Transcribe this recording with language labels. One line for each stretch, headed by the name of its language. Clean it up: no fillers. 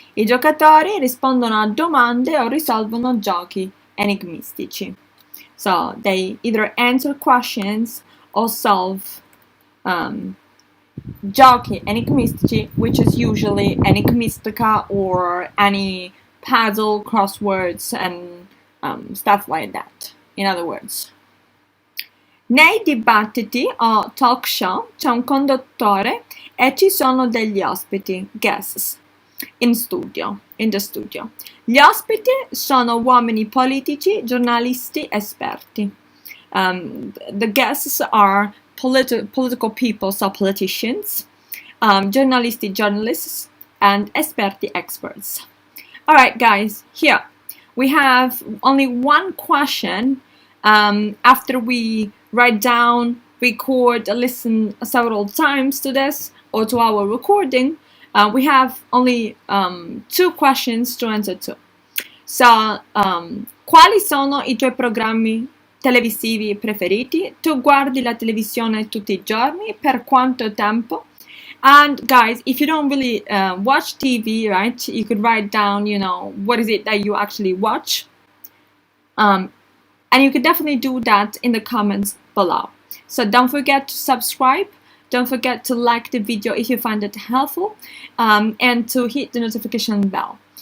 Italian: I giocatori rispondono a domande o risolvono giochi enigmistici.
English: So they either answer questions or solve
Italian: giochi enigmistici,
English: which is usually enigmistica or any puzzle, crosswords, and stuff like that, in other words.
Italian: Nei dibattiti o talk show c'è un conduttore e ci sono degli ospiti,
English: guests, in the studio.
Italian: Gli ospiti sono uomini politici, giornalisti, esperti.
English: The guests are political people, so politicians, journalisti, journalists, and esperti, experts. Alright guys, here we have only one question after we write down, record, listen several times to this or to our recording. We have only 2 questions to answer to.
Italian: So, quali sono i tuoi programmi televisivi preferiti? Tu guardi la televisione tutti I giorni? Per quanto tempo?
English: And guys, if you don't really watch TV, right, you could write down, what is it that you actually watch? And you could definitely do that in the comments below. So don't forget to subscribe. Don't forget to like the video if you find it helpful, and to hit the notification bell.